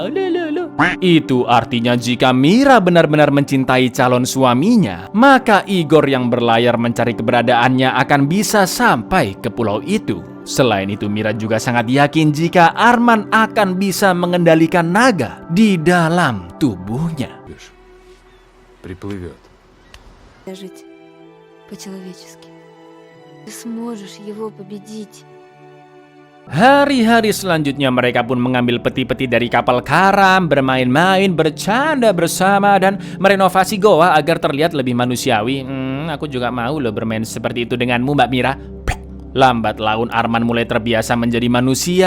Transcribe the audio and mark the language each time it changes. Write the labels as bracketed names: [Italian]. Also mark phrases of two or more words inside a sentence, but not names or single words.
[Indonesian] Itu artinya jika Mira benar-benar mencintai calon suaminya, maka Igor yang berlayar mencari keberadaannya akan bisa sampai ke pulau itu. Selain itu, Mira juga sangat yakin jika Arman akan bisa mengendalikan naga di dalam tubuhnya. [Russian] Приплывет. Жить по-человечески. Ты сможешь его победить. [Indonesian] Hari-hari selanjutnya mereka pun mengambil peti-peti dari kapal karam, bermain-main, bercanda bersama, dan merenovasi goa agar terlihat lebih manusiawi. Aku juga mau loh bermain seperti itu denganmu, Mbak Mira. Lambat laun Arman mulai terbiasa menjadi manusia.